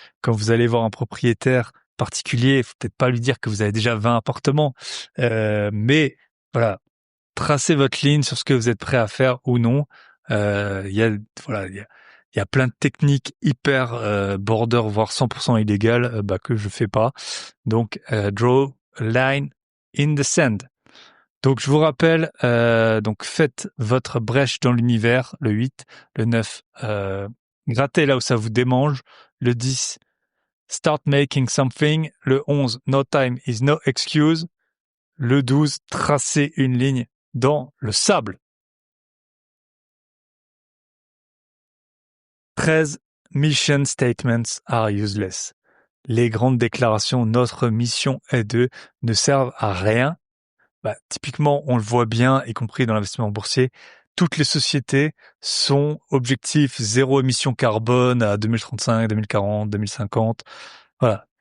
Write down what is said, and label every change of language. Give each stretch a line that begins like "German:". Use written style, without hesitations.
French: Quand vous allez voir un propriétaire particulier, faut peut-être pas lui dire que vous avez déjà 20 appartements. Mais voilà, tracez votre ligne sur ce que vous êtes prêt à faire ou non. Il y a voilà, il y a plein de techniques hyper border, voire 100% illégales, que je fais pas.
English: Donc draw a line in the sand.
French: Donc je vous rappelle, donc faites votre brèche dans l'univers, le 8, le 9, grattez là où ça vous démange, le 10,
English: start making something,
French: le 11,
English: no time is no excuse,
French: le 12, tracez une ligne dans le sable.
English: 13, mission statements are useless.
French: Les grandes déclarations, notre mission est de, ne servent à rien. Typiquement, on le voit bien, y compris dans l'investissement boursier, toutes les sociétés sont objectifs zéro émission carbone à 2035, 2040, 2050. Voilà.